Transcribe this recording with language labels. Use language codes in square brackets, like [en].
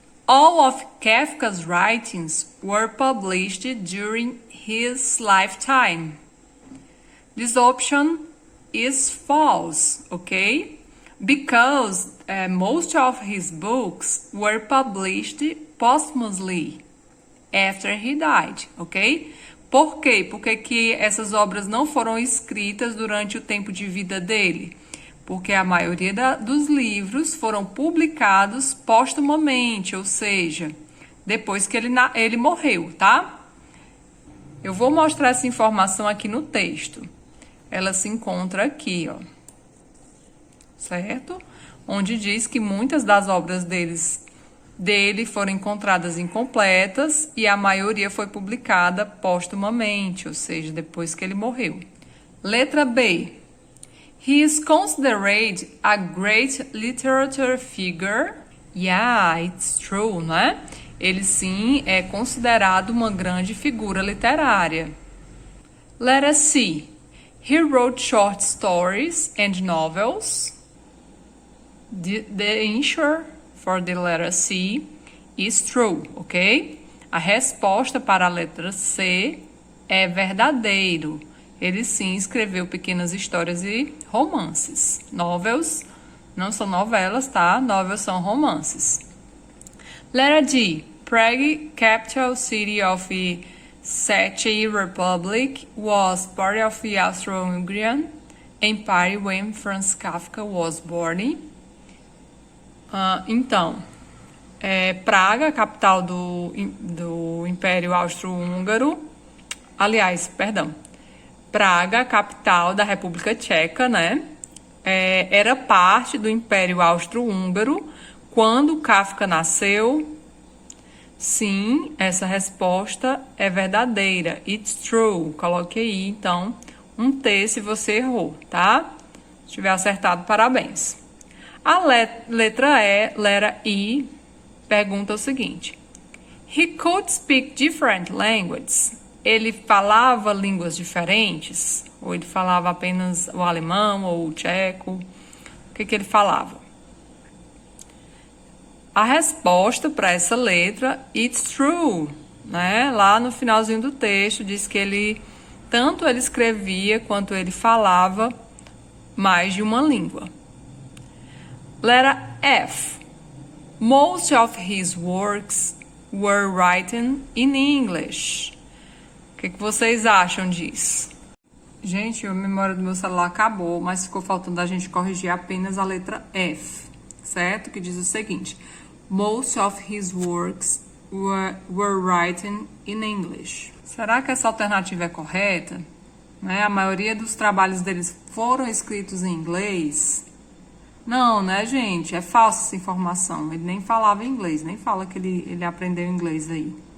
[en] All of Kafka's writings were published during his lifetime. This option is false, okay? Because most of his books were published posthumously after he died, ok? [pt] Por quê? Porque que essas obras não foram escritas durante o tempo de vida dele? Porque a maioria dos livros foram publicados póstumamente, ou seja, depois que ele morreu, tá? Eu vou mostrar essa informação aqui no texto. Ela se encontra aqui, ó. Certo? Onde diz que muitas das obras dele foram encontradas incompletas e a maioria foi publicada póstumamente, ou seja, depois que ele morreu. Letra B. [en] He is considered a great literary figure. Yeah, it's true, né? [pt] Ele sim é considerado uma grande figura literária. [en] Letter C. He wrote short stories and novels. The answer for the letter C is true, ok? [pt] A resposta para a letra C é verdadeiro. Ele sim escreveu pequenas histórias e romances. Novels não são novelas, tá? Novels são romances. [en] Letter D. Prague, capital city of the Czech Republic, was part of the Austro-Hungarian Empire when Franz Kafka was born. [pt] Então, Praga, capital do Império Austro-Húngaro. Aliás, perdão. Praga, capital da República Tcheca, né? Era parte do Império Austro-Húngaro quando Kafka nasceu. Sim, essa resposta é verdadeira. [en] It's true. [pt] Coloque aí, então, um T se você errou, tá? Se tiver acertado, parabéns. A letra E, pergunta o seguinte. [en] He could speak different languages. [pt] Ele falava línguas diferentes? Ou ele falava apenas o alemão ou o tcheco? O que ele falava? A resposta para essa letra, [en] it's true, [pt] né? Lá no finalzinho do texto diz que tanto ele escrevia quanto ele falava mais de uma língua. [en] Letter F. Most of his works were written in English. [pt] O que vocês acham disso? Gente, a memória do meu celular acabou, mas ficou faltando a gente corrigir apenas a letra F, certo? Que diz o seguinte. [en] Most of his works were written in English. [pt] Será que essa alternativa é correta? Né? A maioria dos trabalhos deles foram escritos em inglês? Não, né, gente? É falsa essa informação. Ele nem falava inglês, nem fala que ele aprendeu inglês aí.